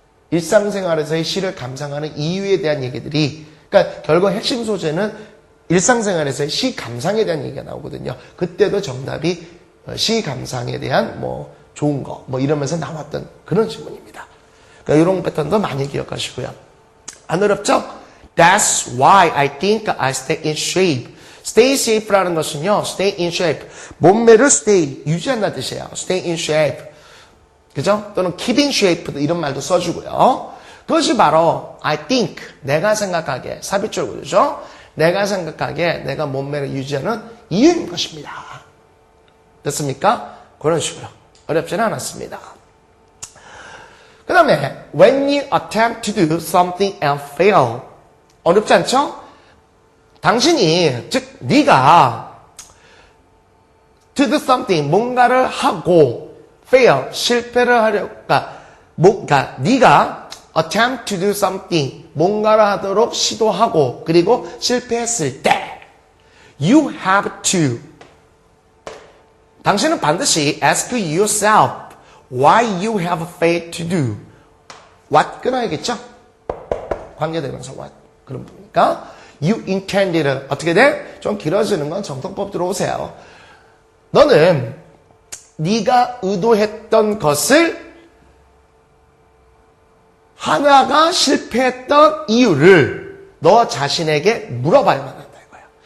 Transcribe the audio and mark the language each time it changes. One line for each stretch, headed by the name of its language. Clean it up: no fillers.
Korean: 일상생활에서의 시를 감상하는 이유에 대한 얘기들이, 그러니까 결국 핵심 소재는 일상생활에서의 시 감상에 대한 얘기가 나오거든요. 그때도 정답이 시 감상에 대한 뭐 좋은 거 뭐 이러면서 나왔던 그런 질문입니다. 그러니까 이런 패턴도 많이 기억하시고요. 안 어렵죠?
English: That's why I think I stay in shape. Stay safe라는 것은요, stay in shape.
Korean: 몸매를 stay, 유지한다는 뜻이에요.
English: Stay in shape. 그죠?
Korean: 또는 keep in shape 이런 말도 써주고요. 그것이 바로 I think, 내가 생각하기에, 삽입절 구조죠. 내가 생각하기에 내가 몸매를 유지하는 이유인 것입니다. 됐습니까? 그런 식으로. 어렵지는 않았습니다.
English: 그 다음에 when you attempt to do something and fail.
Korean: 어렵지 않죠? 당신이, 즉 네가 to do something, 뭔가를 하고 fail, 실패를 하려고, 그러니까 네가 attempt to do something, 뭔가를 하도록 시도하고 그리고 실패했을 때 you have to, 당신은 반드시
English: ask yourself why you have failed to do.
Korean: what 끊어야겠죠? 관계되면서 what. 그런 부분이니까 you intended, 어떻게 돼? 좀 길어지는 건 정통법 들어오세요. 너는 네가 의도했던 것을 하나가 실패했던 이유를 너 자신에게 물어봐야만 한다 이거야.